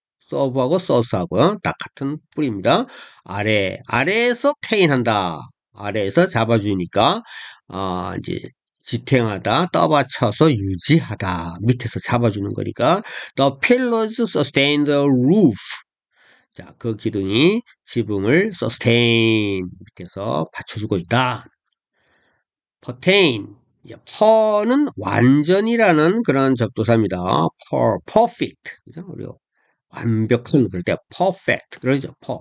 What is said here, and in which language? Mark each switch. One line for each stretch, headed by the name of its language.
Korean: serve하고 source하고요. 딱 같은 뿌리입니다. 아래에서 tain한다. 아래에서 잡아주니까, 이제, 지탱하다, 떠받쳐서 유지하다. 밑에서 잡아주는 거니까,
English: the pillars sustain the roof.
Korean: 자, 그 기둥이 지붕을 sustain 밑에서 받쳐주고 있다.
English: pertain.
Korean: per는 완전이라는 그런 접두사입니다. perfect. 그죠? 그리고 완벽한 그럴 때 perfect. 그러죠.